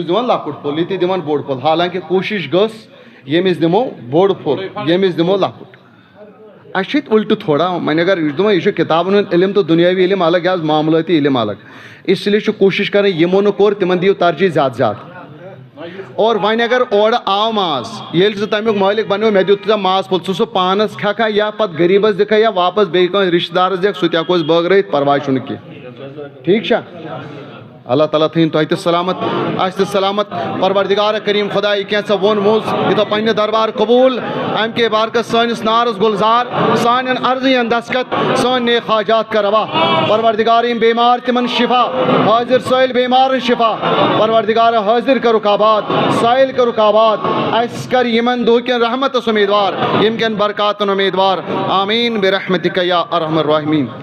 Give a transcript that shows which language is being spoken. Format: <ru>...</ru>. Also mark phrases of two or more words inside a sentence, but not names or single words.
<ks>دِوان لۄکُٹ پھوٚل یہِ تہِ دِوان بوٚڑ پھوٚل حالانکہِ کوٗشِش گٔژھ ییٚمِس دِمو بوٚڑ پھوٚل ییٚمِس دِمو لۄکُٹ اَسہِ چھُ ییٚتہِ اُلٹہٕ تھوڑا وۄنۍ اگر یہِ چھُ دپان یہِ چھُ کِتابن ہُنٛد علم تہٕ دُنیٲوی علم الگ یہِ حظ معاملٲتی علم الگ</ks> <ur>اسی لیے</ur> <ks>چھُ کوٗشِش کران یِمو نہٕ کوٚر تِمن دِیِو ترجیح زیادٕ زیادٕ اور وۄنۍ اگر اورٕ آو ماز ییٚلہِ ژٕ تمیُک مٲلِک بنیو مےٚ دیُت ژےٚ ماز پھوٚل ژٕ سُہ پانس کھٮ۪کھا یا پتہٕ غریٖبس دِکھا یا واپس بیٚیہِ کٲنٛسہِ رشتہٕ دارس دِکھ سُہ تہِ ہٮ۪کو أسۍ بٲگرٲیِتھ پرواے چھُنہٕ کینٛہہ ٹھیٖک چھا اللہ تعالیٰ تھٲیِن تۄہہِ تہِ سلامت اَسہِ تہِ سلامت پروردگار کریم خدا یہِ کینٛہہ ژےٚ ووٚنمُت یہِ تھاو پننہِ دربار قبوٗل امہِ کے بارکس سٲنِس نارس گُلزار سانٮ۪ن عرضین دستخط سٲنۍ نیک حاجات کر روا پروردگار یِم بیمار تِمن شفا حٲضر سٲیل بیمارن شفا پروردگار حٲضر کرُکھ آباد سٲیل کرُکھ آباد اَسہِ کر یِمن دُہکٮ۪ن رحمتس اُمیدوار ییٚمہِ کٮ۪ن برکاتن اُمیدوار</ks> <ar>آمیٖن برحمتک یا ارحم الراحمین</ar>